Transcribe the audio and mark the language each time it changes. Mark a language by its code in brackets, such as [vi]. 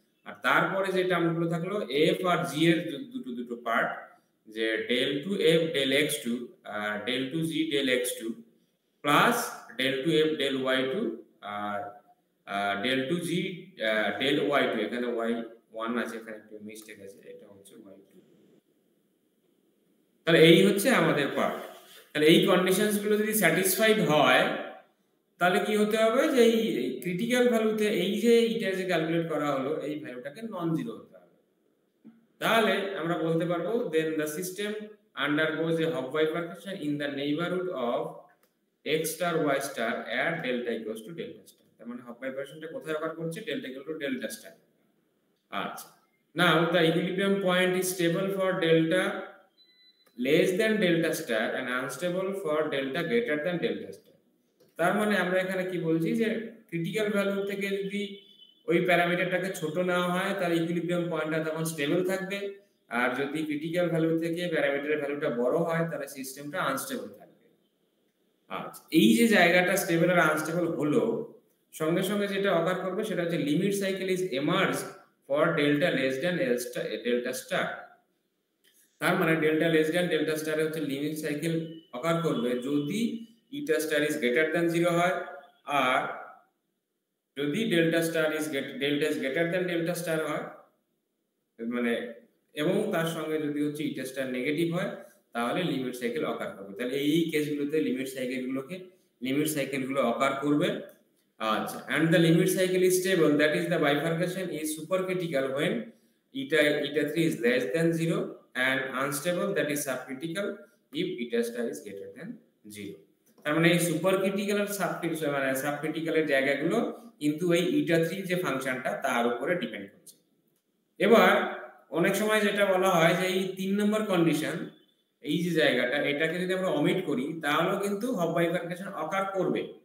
[bn] আর তারপরে যে টার্মগুলো থাকলো f আর g এর দুটো দুটো পার্ট, যে del 2f del x2 আর del 2g del x2 plus del 2f del y2 আর del 2g del y2, এখানে y1 আছে, এখানে একটু মিস্টেক আছে, এটা হচ্ছে y2। তাহলে এই হচ্ছে আমাদের পার্ট। তাহলে এই কন্ডিশনস গুলো যদি স্যাটিসফাইড হয় তাহলে কি হতে হবে যে এই ক্রিটিক্যাল ভ্যালুতে এই যে এটা যে ক্যালকুলেট করা হলো এই ভ্যালুটাকে নন জিরো হতে হবে। তাহলে আমরা বলতে পারবো [en] Then the system undergoes a Hopf bifurcation in the neighborhood of x star y star at delta equals to delta star। [bn] তার মানে Hopf bifurcationটা কোথায় অকার করছে? [en] delta equal to delta star। আচ্ছা, now the equilibrium point is stable for delta less than delta star and unstable for delta greater than delta star। [bn] তার মানে আমরা এখানে কি বলছি যে ক্রিটিক্যাল ভ্যালু থেকে যদি ওই প্যারামিটারটাকে ছোট নেওয়া হয় তাহলে ইকুইলিব্রিয়াম পয়েন্টটা তখন স্টেবল থাকবে, আর যদি ক্রিটিক্যাল ভ্যালু থেকে প্যারামিটারের ভ্যালুটা বড় হয় তাহলে সিস্টেমটা আনস্টেবল থাকবে। আচ্ছা, এই যে জায়গাটা স্টেবল আর আনস্টেবল হলো, সঙ্গে সঙ্গে যেটা অকার করবে সেটা হচ্ছে [en] Limit cycle is emerge for delta less than delta star. [bn] তার মানে ডেল্টা লেস দ্যান ডেল্টা স্টারে হচ্ছে লিমিট সাইকেল অকার করবে যদি [en] eta star is greater than 0 [bn] হয়, আর যদি [en] delta is greater than delta star [bn] হয়, মানে এবং তার সঙ্গে যদি হচ্ছে ইটা স্টার নেগেটিভ হয় তাহলে লিমিট সাইকেল অকার করবে। তাহলে এই কেসগুলোতে লিমিট সাইকেলগুলো অকার করবে। [en] আচ্ছা, and the limit cycle is stable, that is the bifurcation is supercritical when eta 3 is less than 0 and unstable, that is subcritical if eta star is greater than 0। [bn] তার মানে এই supercritical আর সাবক্রিটিক্যালের জায়গাগুলো কিন্তু এই ইটা 3 যে ফাংশনটা তার উপরে ডিপেন্ড করছে। এবার অনেক সময় যেটা বলা হয় যে এই 3 নম্বর কন্ডিশন, এই যে জায়গাটা, এটাকে যদি আমরা অমিট করি তাহলেও কিন্তু হপ বাইফার্কেশন অকার করবে।